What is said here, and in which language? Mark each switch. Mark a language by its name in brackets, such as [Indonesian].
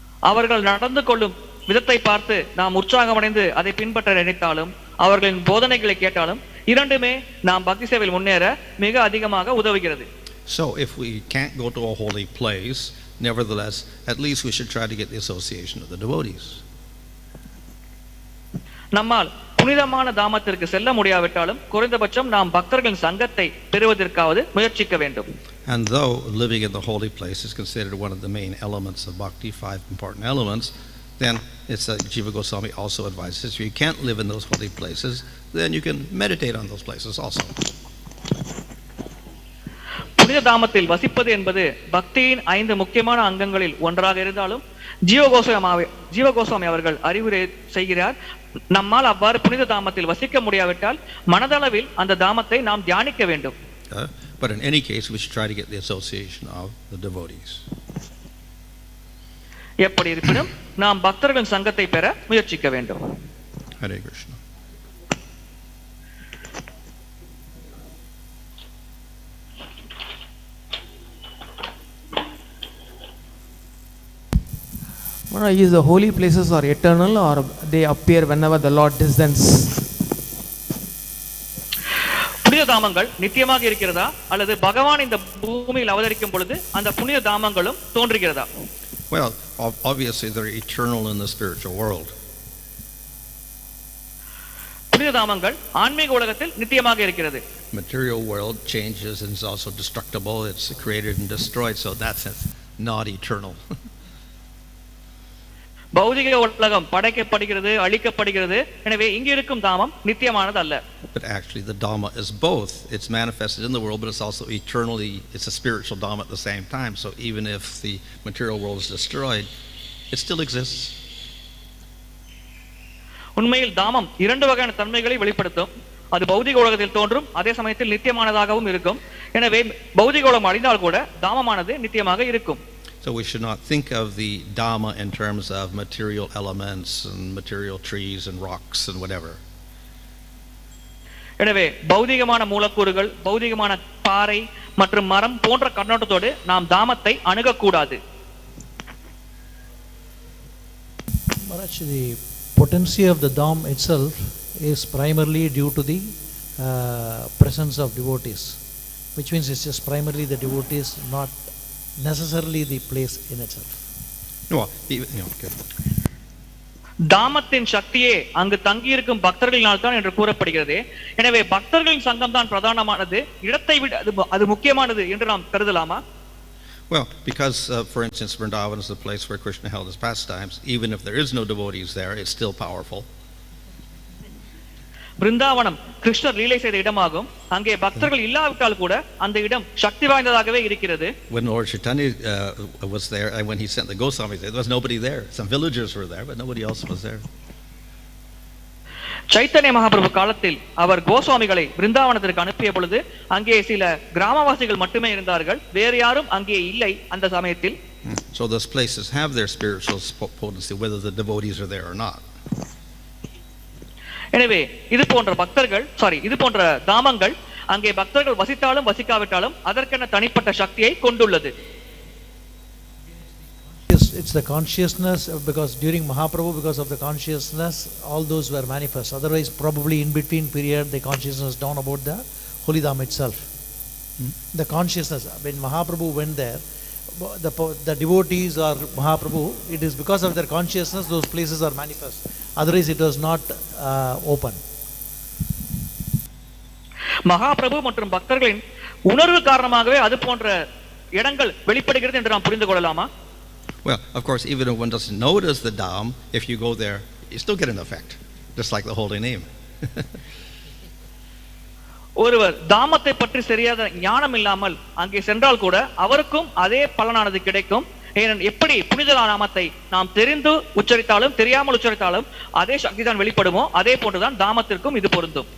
[Tamil] அவர்கள் நடந்து கொள்ளும் விதத்தை பார்த்து நாம் உற்சாகமடைந்து அதை பின்பற்ற நினைத்தாலும் அவர்களின் போதனைகளை கேட்டாலும் இரண்டுமே நாம் பக்தி சேவையில் முன்னேற மிக அதிகமாக உதவுகிறது. [English] So if we can't go to a holy place, nevertheless, at least we should try to get the association of the devotees. [Tamil] நம்மால் புனிதமான தாமத்திற்கு செல்ல முடியாவிட்டாலும் குறைந்தபட்சம் நாம் பக்தர்களின் சங்கத்தை பெறுவதற்காவது முயற்சிக்க வேண்டும். [English] And though living in the holy place is considered one of the main elements of bhakti, 5 important elements, then it's Jiva Goswami also advises, if you can't live in those holy places, then you can meditate on those places also. [Tamil] புனித தாமத்தில் வசிப்பது என்பது பக்தியின் 5 முக்கியமான அங்கங்களில் ஒன்றாக இருந்தாலும் ஜீவ கோஸ்வாமி அவர்கள் அறிவுரை செய்கிறார், நம்மால் அவ்வாறு புனித தாமத்தில் வசிக்க முடியாவிட்டால் மனதளவில் அந்த தாமத்தை நாம் தியானிக்க வேண்டும். [English] But in any case, we should try to get the association of the devotees. [Tamil] எப்படி இருப்பினும் நாம் பக்தர்களின் சங்கத்தை பெற முயற்சிக்க வேண்டும். [English] Hare Krishna. Is the holy places are eternal or they appear whenever the Lord descends? [Tamil] புனித தாமங்கள் நித்தியமாக இருக்கிறதா அல்லது பகவான் இந்த பூமியில் அவதரிக்கும் பொழுது அந்த புனித தாமங்களும் தோன்றுகிறதா? [English] Well, obviously they're eternal in the spiritual world. [Tamil] புனித தாமங்கள் ஆன்மீக உலகத்தில் நித்தியமாக இருக்கிறது. [English] Material world changes and is also destructible. It's created and destroyed, so that's not eternal. [Tamil] பௌதிக உலகம் படைக்கப்படுகிறது, அழிக்கப்படுகிறது. எனவே இங்க இருக்கும் தாமம் நித்தியமானது அல்ல. [English] But actually the dhamma is both. It's manifested in the world, but it's also eternally, it's a spiritual dhamma at the same time. So even if the material world is destroyed, it still exists. [Tamil] உண்மையில் தாமம் இரண்டு வகையான தன்மைகளை வெளிப்படுத்தும். அது பௌதிக உலகத்தில் தோன்றும், அதே சமயத்தில் நித்தியமானதாகவும் இருக்கும். எனவே பௌதிக உலகம் அழிந்தால் கூட தாமமானது நித்தியமாக இருக்கும். [English] So we should not think of the Dhamma in terms of material elements and material trees and rocks and whatever. [Tamil] எனவே பௌதிகமான மூலக்கூறுகள், பௌதிகமான பாறை மற்றும் மரம் போன்ற கண்ணோட்டத்தோடு நாம் தாமத்தை அணுகக்கூடாது. [English] Maharaj, the potency of the dham itself is primarily due to the presence of devotees, which means it's just primarily the devotees, not necessarily the place in itself. No, okay. [Tamil] தாமத்தின் சக்தியே அங்கு தங்கி இருக்கும் பக்தர்களினால் தான் என்று கூறப்படுகிறது. எனவே பக்தர்களின் சங்கம் தான் பிரதானமானது, இடத்தை விட அது முக்கியமானது என்று நாம் கருதலாமா? [English] Well, because for instance Vrindavan is the place where Krishna held his pastimes. Even if there is no devotees there, it's still powerful. [Tamil] Brindavanam கிருஷ்ணர் லீலை செய்த இடமாகும். அங்கே பக்தர்கள் இல்லாவிட்டால் கூட அந்த இடம் சக்தி வாய்ந்ததாகவே இருக்கிறது. [English] When Lord Chaitanya was there and when he sent the Goswamis there was nobody there. Some villagers were there, but nobody else was there. [Tamil] Chaitanya Mahaprabhu காலத்தில் அவர் கோஸ்வாமிகளை பிருந்தாவனத்திற்கு அனுப்பிய பொழுது அங்கே சில கிராமவாசிகள் மட்டுமே இருந்தார்கள், வேறு யாரும் அங்கே இல்லை அந்த சமயத்தில். [English] So those places have their spiritual potency whether the devotees are there or not. [Tamil] எனவே இது போன்ற தாமங்கள் அங்கே பக்தர்கள் வசித்தாலும் வசிக்காவிட்டாலும் அதற்கென தனிப்பட்ட சக்தியை கொண்டுள்ளது. [English] It's the consciousness, because during Mahaprabhu, because of the consciousness, all those were manifest. Otherwise, probably in between period, the consciousness down about the Holy Dham itself. The consciousness, when Mahaprabhu went there, the devotees or Mahaprabhu, it is because of their consciousness those places are manifest. Otherwise, it was not open. [Tamil] Mahaprabhu மற்றும் பக்தர்களின் உணர்வு காரணமாகவே அது போன்ற இடங்கள் வெளிப்படுகிறது என்று நாம் புரிந்து கொள்ளலாமா? [English] Well, of course, even if one doesn't notice the dham, if you go there, you still get an effect, just like the holy name. [Tamil] ஒருவர் தாமத்தை பற்றி சரியாத ஞானம் இல்லாமல் அங்கே சென்றால் கூட அவருக்கும் அதே பலனானது கிடைக்கும். எப்படி புனித நாமத்தை நாம் தெரிந்து உச்சரித்தாலும் தெரியாமல் உச்சரித்தாலும் அதே சக்தி தான் வெளிப்படுமோ அதே போன்றுதான் தாமத்திற்கும் இது பொருந்தும்.